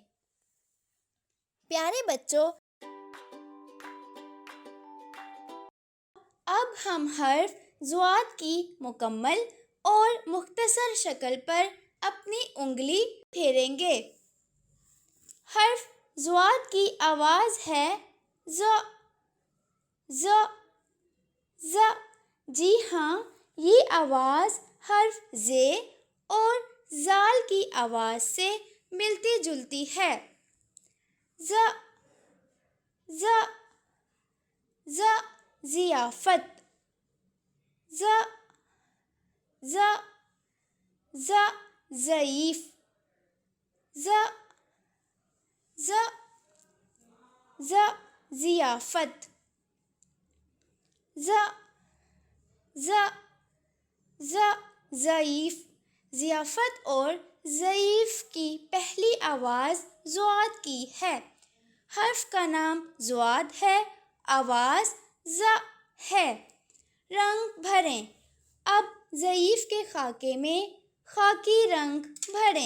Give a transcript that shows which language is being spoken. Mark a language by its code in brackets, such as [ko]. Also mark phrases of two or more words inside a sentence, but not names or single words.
[ur] پیارے بچوں، اب ہم حرف ضاد کی مکمل اور مختصر شکل پر اپنی انگلی پھیریں گے۔ حرف ضاد کی آواز ہے ز ز ز۔ جی ہاں، یہ آواز حرف ز اور ذال کی آواز سے ملتی جلتی ہے۔ ز ز ز ضیافت، ز ز ز ضعیف، ز ز ز ضیافت، ز ز ز ضعیف۔ ضیافت اور ضعیف کی پہلی آواز ضاد کی ہے۔ حرف کا نام ضاد ہے، آواز ز ہے۔ رنگ بھریں۔ اب ضعیف کے خاکے میں خاکی رنگ بھریں۔